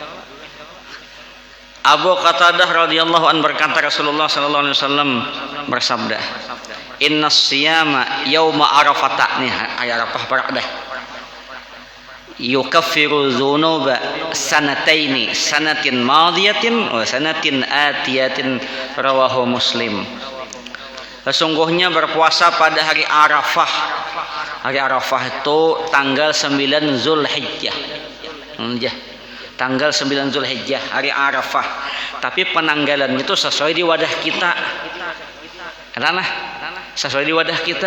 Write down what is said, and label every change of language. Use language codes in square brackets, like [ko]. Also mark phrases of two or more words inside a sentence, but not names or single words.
[id] Abu Qatadah [ar] رضي الله عن [id] berkata Rasulullah [ar] صلى الله عليه وسلم [id] bersabda, [ar] "إن الصيام يوم عرفة." [bjn] Nih ayat Arafah parak dah. [ar] يكفر ذنوب سنتين, سنة ماضية وسنة آتية، رواه مسلم. [id] Sesungguhnya berpuasa pada hari Arafah. Hari Arafah itu tanggal 9 Zulhijjah. Tanggal 9 Zulhijjah hari Arafah. Tapi penanggalan itu sesuai di wadah kita. Karena sesuai di wadah kita.